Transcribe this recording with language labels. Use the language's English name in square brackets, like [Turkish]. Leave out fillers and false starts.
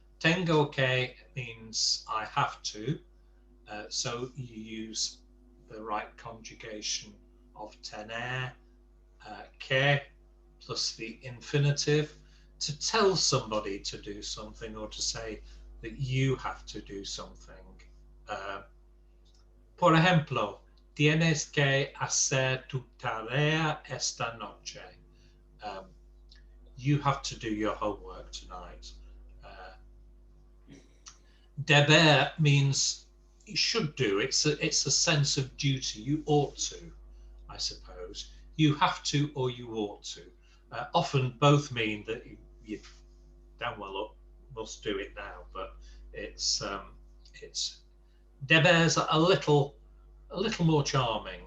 [Spanish] Tengo que [English] means I have to. So you use the right conjugation of tener, que, plus the infinitive, to tell somebody to do something or to say that you have to do something. [Spanish] Por ejemplo, tienes que hacer tu tarea esta noche. [English] You have to do your homework tonight. Deber means you should do. It's a sense of duty. You ought to, I suppose. You have to or you ought to. Often both mean that you damn well must do it now, but it's deber's a little more charming.